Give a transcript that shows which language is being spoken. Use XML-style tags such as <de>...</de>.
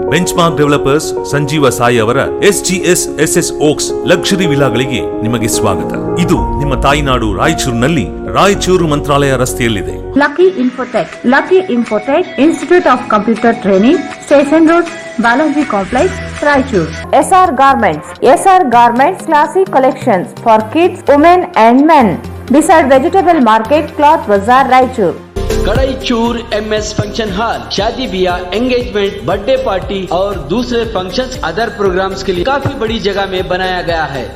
<kn>Benchmark developers Sanjeeva Sai ಅವರ SGS SS ಓಕ್ಸ್ luxury ವಿಲಾಗಳಿಗೆ ನಿಮಗೆ ಸ್ವಾಗತ. ಇದು ನಿಮ್ಮ ತಾಯಿನಾಡು ರಾಯಚೂರಿನಲ್ಲಿ ರಾಯಚೂರು ಮಂತ್ರಾಲಯ ರಸ್ತೆಯಲ್ಲಿದೆ. Lucky Infotech institute of computer training, station road, Balaji complex, Raichur.</kn> <en>SR Garments classic collections for kids, women and men. Beside Vegetable Market, Cloth Bazaar, Raichur.</en> <hi>Kadaichur MS function hall शादी ब्याह, engagement, birthday party और दूसरे functions, other programmes के लिए काफी बड़ी जगह में बनाया गया है.</hi>